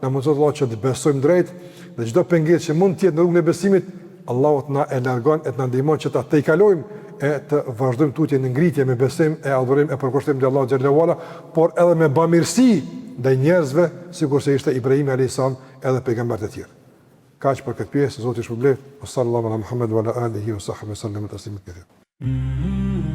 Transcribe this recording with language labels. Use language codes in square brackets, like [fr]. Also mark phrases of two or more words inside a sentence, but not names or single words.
[sq] Na mëson Allah që të besojmë drejt dhe çdo pengesë që mund të jetë në rrugën e besimit, Allahu na e largon e na ndihmon që ta tejkalojmë e të vazhdojmë tutje në ngritje me besim e adhurim e përkushtim te Allahu [ar] جل وعلا, [sq] por edhe me bamirësi ndaj njerëzve, sikurse ishte Ibrahim [ar] عليه السلام [sq] edhe pejgamberët e tjerë. Kaq për këtë pjesë, Zoti ju shpëlbej. [ar] صلى الله على محمد وعلى آله وصحبه سلم تسليما كثير.